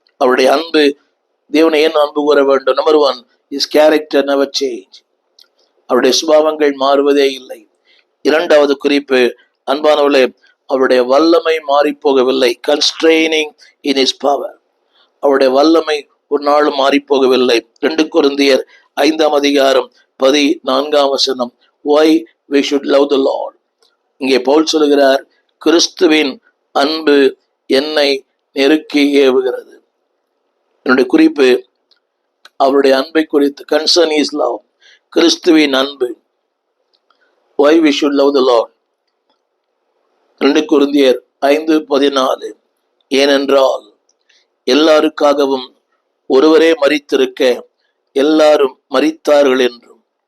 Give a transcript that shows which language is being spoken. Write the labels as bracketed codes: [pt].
[ta] அவருடைய அன்பு, தேவனை ஏன் அன்பு கூற வேண்டும்? Number 1, is character never change. அவருடைய சுபாவங்கள் மாறுவதே இல்லை. இரண்டாவது குறிப்பு, அன்பானவர்களே, அவருடைய வல்லமை மாறி போகவில்லை. கன்ஸ்ட்ரெய்னிங் இன் இஸ் பவர். அவருடைய வல்லமை ஒரு நாளும் மாறி போகவில்லை. [en] 2 கொரிந்தியர் 5:14 why we should love the Lord. [ta] இங்கே பவுல் சொல்லுகிறார், கிறிஸ்துவின் அன்பு என்னை நெருக்கி ஏவுகிறது. என்னுடைய குறிப்பு அவருடைய அன்பை குறித்து, கன்சர்ன் இஸ் லவ். கிறிஸ்துவின் அன்பு. why we should love the Lord. 2 கொரிந்தியர் 5:14 ஏனென்றால் எல்லாருக்காகவும் ஒருவரே மரித்திருக்க எல்லாரும் மரித்தார்கள் என்றும்.